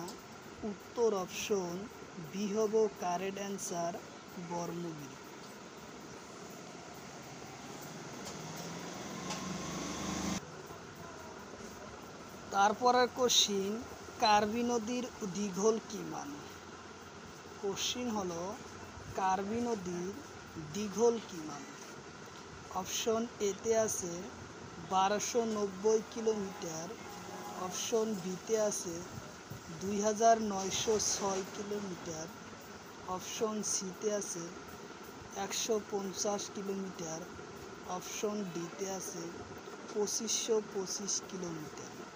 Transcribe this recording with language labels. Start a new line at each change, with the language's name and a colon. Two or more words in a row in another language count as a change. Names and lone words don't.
Assamese: উত্তর
English: option B
Assamese: হব
English: correct answer,
Assamese: বর্মগিরি। তারপরের কোশ্চিন, কার্বি নদীর দীঘল কিমান। কোশ্চিন হলো কার্বি নদীর দীঘল কিমান। অপশন এতে আছে 1290 কিলোমিটার, অপশন বিতে আছে 2906 কিলোমিটার, অপশন সিতে আছে 150 কিলোমিটার, অপশন ডিতে আছে 2525 কিলোমিটার।